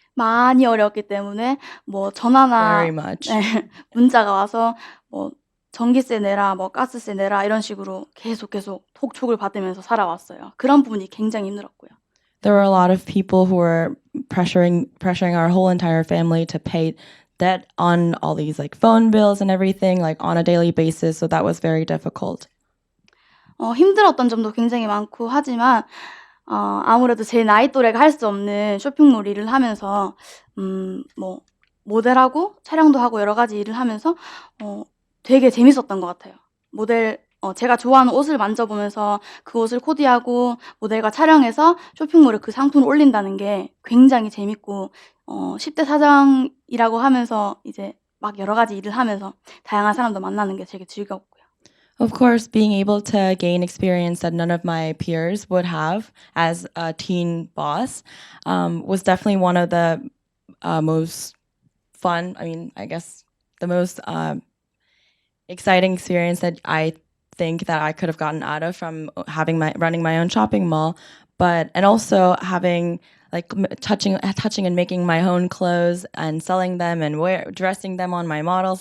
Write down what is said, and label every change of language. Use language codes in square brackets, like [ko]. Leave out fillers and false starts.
[ko] 많이 어려웠기 때문에 뭐 전화나 [en] Very much. [ko] 문자가 와서 뭐 전기세 내라, 뭐 가스세 내라 이런 식으로 계속 톡촉을 받으면서 살아왔어요. 그런 부분이 굉장히 힘들었고요. [en] There were a lot of people who were pressuring our whole entire family to pay debt on all these like phone bills and everything, like on a daily basis. So that was very difficult. [ko] 힘들었던 점도 굉장히 많고 하지만 아무래도 제 나이 또래가 할 수 없는 쇼핑몰 일을 하면서 뭐 모델하고 촬영도 하고 여러 가지 일을 하면서 되게 재밌었던 것 같아요. 제가 좋아하는 옷을 만져보면서 그 옷을 코디하고 모델과 촬영해서 쇼핑몰에 그 상품을 올린다는 게 굉장히 재밌고 10대 사장이라고 하면서 이제 막 여러 가지 일을 하면서 다양한 사람도 만나는 게 되게 즐겁고요. [en] Of course, being able to gain experience that none of my peers would have as a teen boss was definitely one of the most fun. I mean, I guess the most exciting experience that I think that I could have gotten out of from running my own shopping mall, and also having like touching and making my own clothes and selling them and dressing them on my models.